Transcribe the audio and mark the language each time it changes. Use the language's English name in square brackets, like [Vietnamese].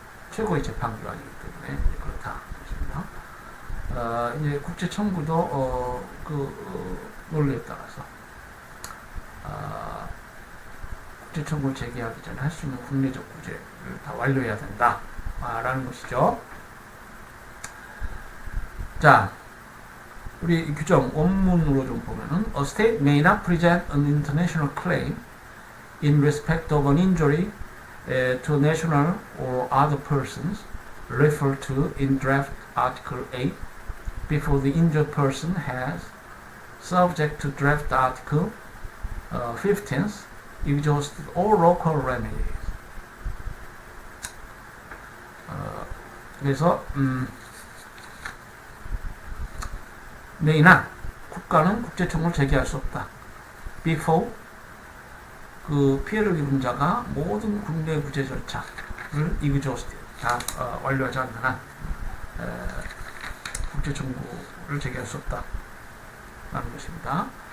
[Korean] 최고의 재판기관이기 때문에 그렇다 것입니다. 이제 국제 청구도 논리에 따라서 국제 청구를 제기하기 전에 할 수 있는 국내적 구제를 다 완료해야 된다라는 것이죠. 자, 우리 규정 원문으로 좀 보면은 [English] A state may not present an international claim in respect of an injury to national or other persons referred to in draft Article 8 before the injured person has, subject to draft Article 15th, exhausted all local remedies. [Korean] 그래서 may나 국가는 국제청구를 제기할 수 없다. before 그 피해를 입은 자가 모든 국내 구제 절차를 exhausted 다 완료하지 않는 한 국제청구를 제기할 수 없다. 라는 것입니다.